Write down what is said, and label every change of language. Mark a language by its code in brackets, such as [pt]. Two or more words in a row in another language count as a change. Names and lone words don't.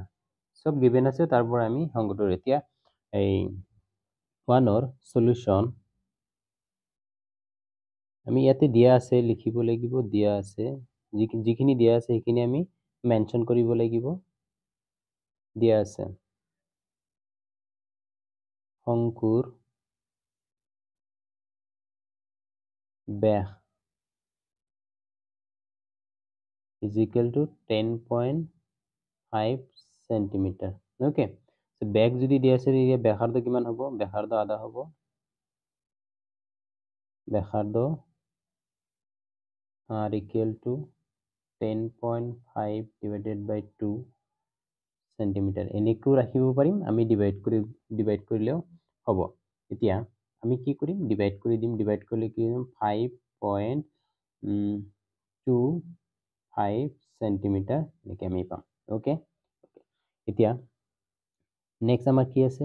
[as] সব গিভেন আছে, তাৰ পৰা আমি শংকুটোৰ এতিয়া এই 1ৰ সলিউশন আমি ইয়াতে দিয়া আছে, লিখিব লাগিব। দিয়া আছে যিখিনি দিয়া আছে সেইখিনি আমি মেনশন কৰিব লাগিব। দিয়া আছে শংকুৰ ব্যাস [en] is equal to [as] 10.5 সেন্টিমিটার। ওকে, ব্যাগ যদি দিয়া আছে তেতিয়া ব্যাসাৰ্ধ কিমান হ'ব? ব্যাসাৰ্ধ আধা হ'ব। ব্যাসাৰ্ধ [en] r equal to [as] 10.5 [en] divided by [as] 2 সেন্টিমিটার। এনেকৈও ৰাখিব পাৰিম, আমি ডিভাইড কৰিলেও হ'ব। এতিয়া আমি কি কৰিম? ডিভাইড কৰি দিম। ডিভাইড কৰিলে কি হ'ব? 5.25 সেন্টিমিটাৰ এনেকৈ আমি পাম। ওকে, এতিয়া নেক্সট আমাৰ কি আছে?